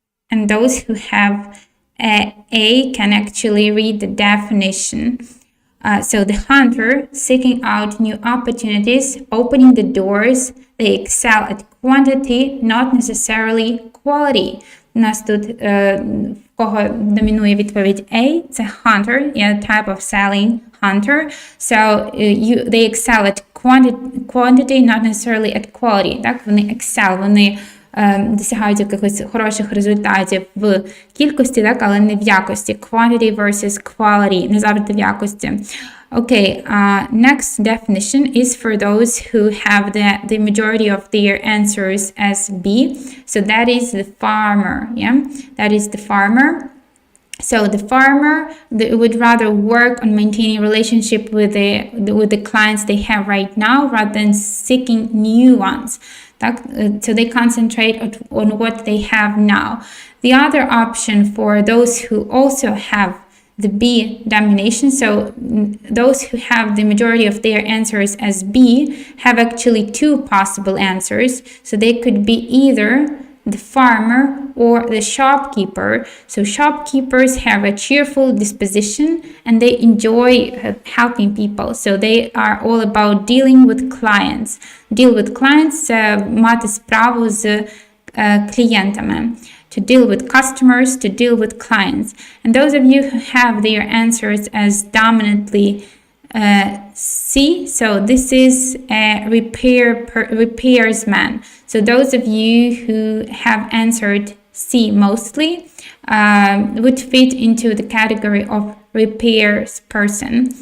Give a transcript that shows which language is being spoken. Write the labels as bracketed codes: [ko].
[en] And those who have A can actually read the definition. So the hunter, seeking out new opportunities, opening the doors, they excel at quantity, not necessarily quality. [uk] У нас тут в кого домінує відповідь A, це hunter, [en] type of selling hunter. So they excel at quantity, not necessarily at quality. [uk] Так, вони excel, вони досягають якихось хороших результатів в кількості, так, але не в якості. [en] Quantity versus quality, [uk] не завжди в якості. [en] Okay, next definition is for those who have the majority of their answers as B. So that is the farmer, that is the farmer. So the farmer would rather work on maintaining relationship with the clients they have right now rather than seeking new ones. So they concentrate on what they have now. The other option for those who also have the B domination, so those who have the majority of their answers as B have actually 2 possible answers. So they could be either the farmer or the shopkeeper. So shopkeepers have a cheerful disposition and they enjoy helping people. So they are all about dealing with clients. Deal with clients, [uk] мати справу з клієнтами. [en] To deal with customers, to deal with clients. And those of you who have their answers as dominantly C, so this is a repairsman. So those of you who have answered C mostly would fit into the category of repairs person.